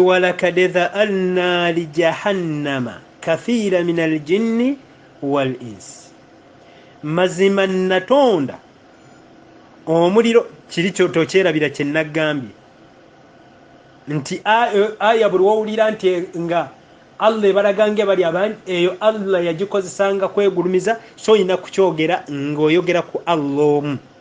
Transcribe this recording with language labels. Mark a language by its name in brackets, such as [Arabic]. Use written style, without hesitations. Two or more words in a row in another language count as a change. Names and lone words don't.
[Arabic] ولقد ذرأنا لجهنم كثيرا من الجن والإنس, [Ganda] mazima natonda omuliro. Kiri kyotokyerabira kye naggambye nti aya buli wowulira nti nga Allah balagange bali abandi eyo Allah yagikozesanga kwegulumiza so ina kukyogera ng'oyogera ku Allah